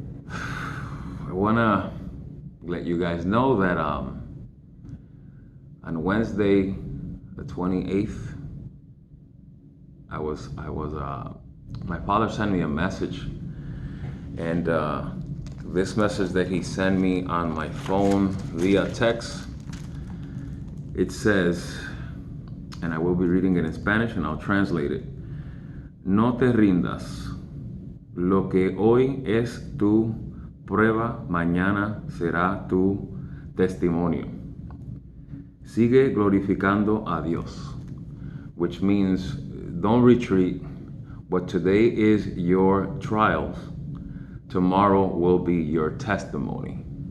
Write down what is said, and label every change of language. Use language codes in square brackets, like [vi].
[en] I want to let you guys know that on Wednesday, the 28th, my father sent me a message, and this message that he sent me on my phone via text, it says, and I will be reading it in Spanish and I'll translate it. [es] "No te rindas. Lo que hoy es tu prueba, mañana será tu testimonio. Sigue glorificando a Dios," [en] which means don't retreat. What today is your trials, tomorrow will be your testimony.